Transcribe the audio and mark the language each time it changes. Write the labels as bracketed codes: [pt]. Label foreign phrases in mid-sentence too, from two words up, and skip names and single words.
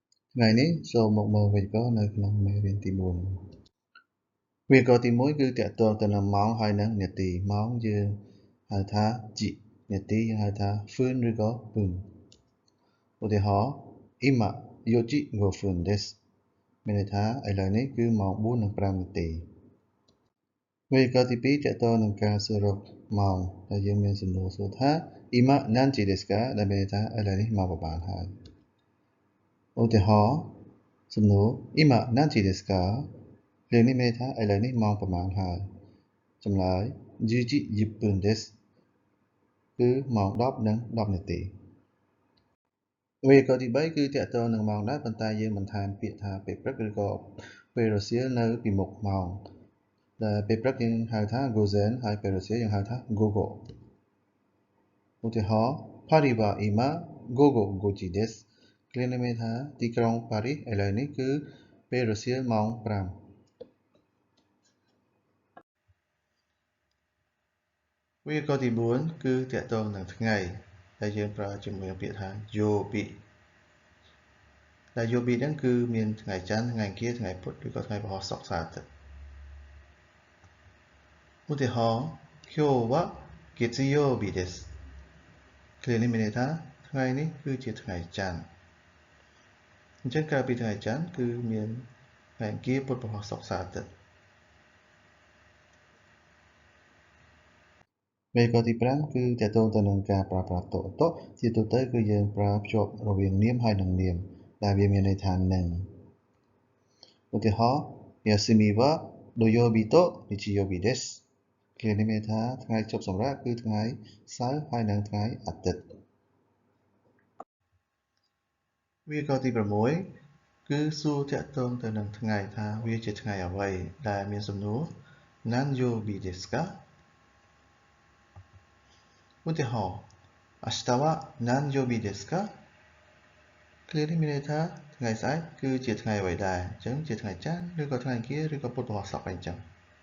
[km] Ngàyនេះចូលមកមើលវីដេអូនៅក្នុងមេរៀនទី4វីដេអូទី1គឺតាក់ទងទៅនឹងម៉ោងហើយនិងនាទីម៉ោងយើងហៅថាជីនាទីយើងហៅថា 分 ឬក៏ 分 ឧទាហរណ៍今4 [ja] 時5分です [km] មានន័យថាឥឡូវនេះគឺម៉ោង4:05នាទីវីដេអូទី2តាក់ទងនឹងការសួររកម៉ោងដែលយើងមានសំណួរសួរថា [ja] 今何時ですか [km] ដែលមានន័យថាឥឡូវនេះម៉ោងប៉ុន្មានហើយឧទាហរណ៍សំណួរ [ja] 今何時ですか [km] រឿងនេះមានន័យថាឥឡូវនេះម៉ោងប៉ុន្មាន ហើយចម្លើយ [ja] 10 時10分です [km] គឺម៉ោង10និង10នាទីវីដេអូទី3គឺតាក់ទងនឹងម៉ោងដែរប៉ុន្តែយើងបន្ថែមពាក្យថាពេលព្រឹកឬក៏ពេលរសៀលនៅពីមុខម៉ោងដែលពេលព្រឹកយើងហៅថា Gozen ហើយពេលរសៀលយើងហៅថា Gogo ឧទាហរណ៍ [ja] パリは今午後5時です [km] គ្រានេះមានថាទីក្រុងប៉ារីសឥឡូវនេះគឺពេលរសៀលម៉ោង5 វីដេអូទី4គឺតាក់ទងនឹងថ្ងៃដែលយើងប្រើជាមួយពាក្យថា Yobi ដែល Yobi ហ្នឹងគឺមានថ្ងៃច័ន្ទថ្ងៃអង្គារថ្ងៃពុធឬក៏ថ្ងៃពហុសុក្រសៅរ៍អាទិត្យ ឧទាហរណ៍ [ja] 今日は月曜日です [km] ឃ្លានេះមានន័យថាថ្ងៃនេះគឺជាថ្ងៃច័ន្ទអញ្ចឹងក្រៅពីថ្ងៃច័ន្ទគឺមានថ្ងៃអង្គារពុធពហុសុក្រសៅរ៍អាទិត្យ វីដេអូទី5គឺតាក់ទងទៅនឹងការប្រើប្រាស់តុជាទូទៅគឺយើងប្រើភ្ជាប់រវាងនាមហើយនិងនាមដែលវាមានន័យថានឹងឧទាហរណ៍ [ja] 休みは土曜日と日曜日です [km] ឃ្លានេះមានន័យថាថ្ងៃជប់សម្រាកគឺថ្ងៃសៅរ៍ហើយនិងថ្ងៃអាទិត្យ វីដេអូទី6គឺសួរតាក់ទងទៅនឹងថ្ងៃថាវាជាថ្ងៃអ្វីដែលមានសំណួរ [ja] 何曜日ですか [km] ឧទាហរណ៍ [ja] 明日は何曜日ですか [km] ឃ្លានេះមានន័យថាថ្ងៃស្អែកគឺជាថ្ងៃអ្វីដែរអញ្ចឹងជាថ្ងៃច័ន្ទឬក៏ថ្ងៃអង្គារឬក៏ពុធពហុសុក្រអីចឹង